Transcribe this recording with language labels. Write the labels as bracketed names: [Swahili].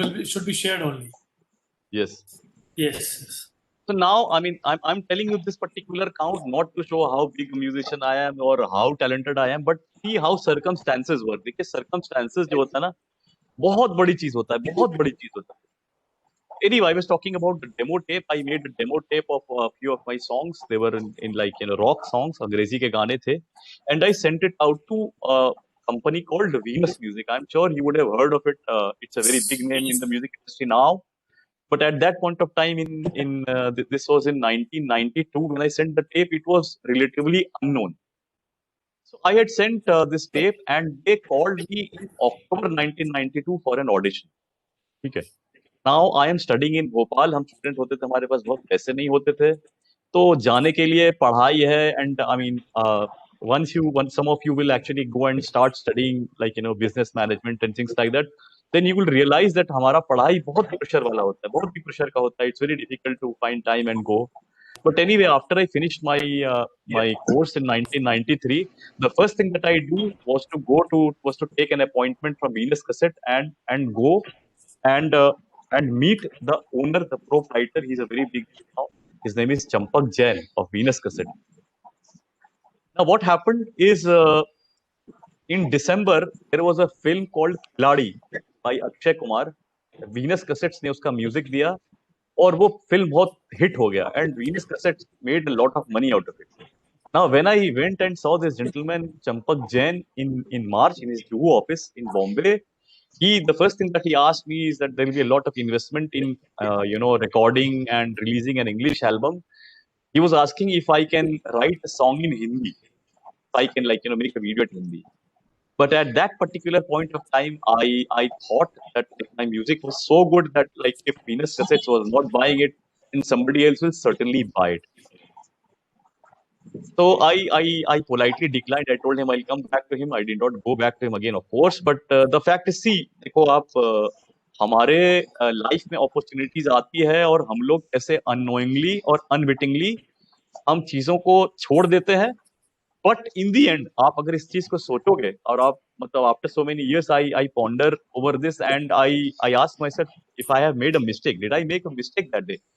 [English] It should be shared only. Yes. Yes. So now, I mean, I'm telling you this particular count not to show how big a musician I am or how talented I am, but see how circumstances were. [Hindi] देखिए circumstances जो होता है ना, बहुत बड़ी चीज होता है, बहुत बड़ी चीज होता है. [English] Anyway, I was talking about the demo tape. I made a demo tape of a few of my songs. They were in like rock songs, [Hindi] अंग्रेजी के गाने थे, [English] and I sent it out to a company called Venus Music. I'm sure you would have heard of it. It's a very big name in the music industry now. But at that point of time, this was in 1992 when I sent the tape. It was relatively unknown. So I had sent this tape, and they called me in October 1992 for an audition. [Hindi] ठीक है. [English] Now I am studying in Bhopal. [Hindi] हम student होते थे, हमारे पास बहुत पैसे नहीं होते थे, तो जाने के लिए पढ़ाई है. [English] And I mean, once some of you will actually go and start studying like business management and things like that, then you will realize that [Hindi] हमारा पढ़ाई बहुत प्रेशर वाला होता है, [English] बहुत भी प्रेशर का होता है. It's very difficult to find time and go. But anyway, after I finished my my course in 1993, the first thing that I do was to take an appointment from Venus Cassette and go and meet the owner, the proprietor. He's a very big now. His name is Champak Jain of Venus Cassette. Now, what happened is in December there was a film called Khiladi by Akshay Kumar. [Hindi] Venus Cassettes ने उसका music दिया और वो film बहुत hit हो गया. [English] And Venus Cassettes made a lot of money out of it. Now, when I went and saw this gentleman Champak Jain in March in his Juhu office in Bombay, the first thing that he asked me is that there will be a lot of investment in recording and releasing an English album. He was asking if I can write a song in Hindi, if I can make a video in Hindi. But at that particular point of time, I thought that like, my music was so good that like if Venus Cassettes was not buying it, then somebody else will certainly buy it. So I politely declined. I told him I'll come back to him. I did not go back to him again, of course. But the fact is, see, [Hindi] देखो आप हमारे life में opportunities आती है और हम लोग ऐसे अननोइंगली और अनविटिंगली हम चीजों को छोड़ देते हैं. [English] but in the end [Hindi] आप अगर इस चीज को सोचोगे और आप मतलब [English] After so many years I ponder over this and I ask myself if I have made a mistake, did I make a mistake that day?